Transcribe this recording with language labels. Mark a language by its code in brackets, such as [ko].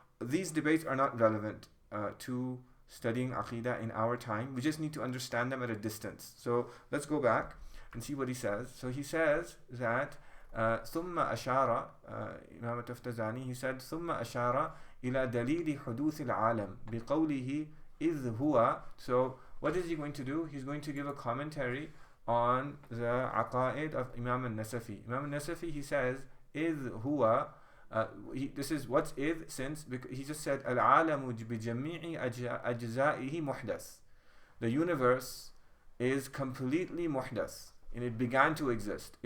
[en] These debates are not relevant to studying aqidah in our time. We just need to understand them at a distance. So let's go back and see what he says. So he says that [ar] ثم أشار Imam التفتزاني, [en] he said [ar] ثم أشار إلى دليل حدوث العالم بقوله إذ هو. [en] So what is he going to do? He's going to give a commentary on the aqaid of Imam al-Nasafi. Imam al-Nasafi, he says [ar] إذ هو. [en] This is what's id, since he just said [ar] al-alamu bijami'i ajza'ihi muhdas. [en] The universe is completely muhdas, and it began to exist.